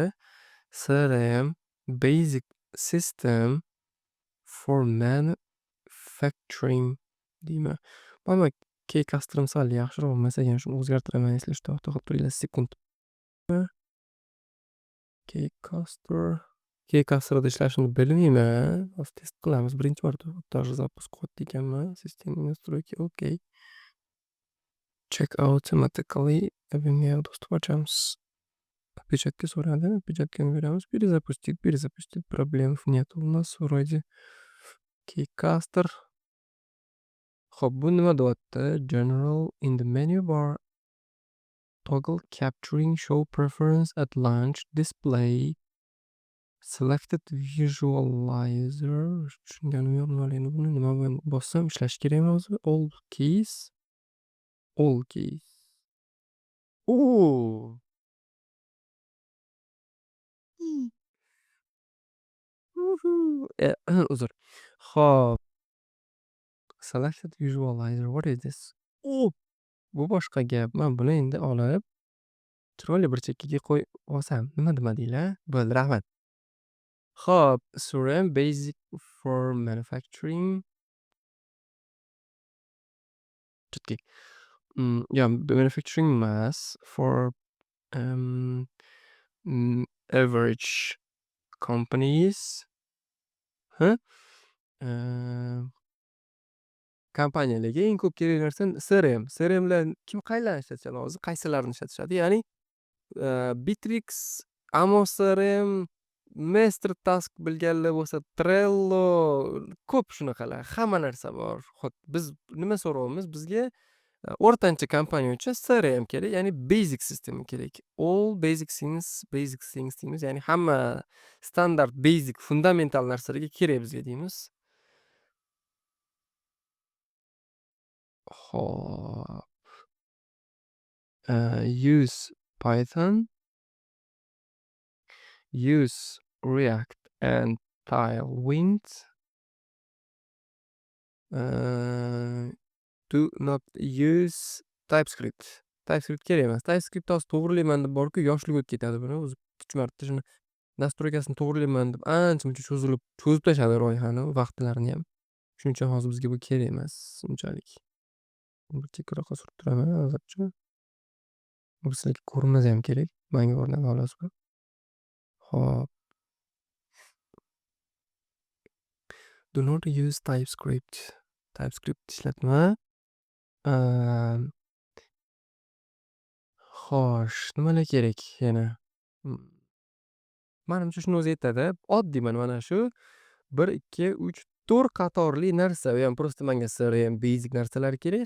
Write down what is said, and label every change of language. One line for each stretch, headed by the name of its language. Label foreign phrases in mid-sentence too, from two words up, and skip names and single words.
English: CRM Basic System for Manufacturing deyman.
Uzbek: Mana Keycaster'im sal yaxshiroq bo'lmasa ham shuni o'zgartiraman. Eslashda to'xtab turinglar sekund. Keycaster'da ishlashini bilmayman. Hozir test qilamiz. Birinchi marta
Russian: даже запуск
Uzbek: qilyapti ekanman.
Russian: Sistem настройки.
English: Okay. Check automatically.
Uzbek: Bunga dostуп ochamiz. Печатка so'radi. Печаткani beramiz.
Russian: Перезапустить. Проблем нет у нас вроде.
Uzbek: Keycaster. Xo'p, bu nima deyapti?
English: General in the menu bar. Toggle capturing show preference at launch display. Selected visualizer.
Uzbek: Tushunganim yo'q. Buni nima bilan bossam ishlashi kerakmi o'zi?
English: All keys. Oo!
Uzbek: Uzr. Xo'p.
English: Selected visualizer. What is this?
Uzbek: Bu boshqa gap. Men buni endi olib chiroyli bir chekkaga qo'yib olsam, nima demadinglar? Bo'ldi, rahmat. Xo'p,
English: CRM Basic for Manufacturing.
Uzbek: Chutki.
English: Yeah, manufacturing mass for average companies.
Uzbek: Kompaniyalarga eng ko'p kerak narsa CRM. CRMlar kim qayerlarni ishlatishadi hozir? Qaysilarini ishlatishadi? Ya'ni Bitrix, Amos CRM, MasterTask bilganlar bo'lsa, Trello, ko'p shunaqalar. Hamma narsa bor. Xo'p, biz nima so'rayapmiz? Bizga o'rtancha kompaniya uchun CRM kerak, ya'ni
English: basic system
Uzbek: kerak.
English: All basic things
Uzbek: deymiz, ya'ni hamma standart
English: basic fundamental
Uzbek: narsalarga kerak bizga deymiz. Xo'p.
English: Use Python, use React and Tailwind. Do not use TypeScript.
Uzbek: TypeScript kerak emas. TypeScript hozir to'g'rilayman deb borku, yoshlik o'tib ketadi buni. O'zi 3 marta shuni nastroykasini to'g'rilayman deb ancha-muncha cho'zib tashladi loyihani, vaqtlarini ham. Shuning uchun hozir bizga bu kerak emas unchalik. Bir chekkaroqqa surib turaman hozircha. Bu sizlarga ko'rinmasa ham kerak. Menga o'rnak olasiz. Hop.
English: Do not use TypeScript.
Uzbek: TypeScript ishlatma. Xo'sh, nimalar kerak yana? Menimcha shuni o'zi yetadi. Oddiy mana shu 1, 2, 3, 4 qatorli narsa. Bu ham просто menga CRM basic narsalar kerak.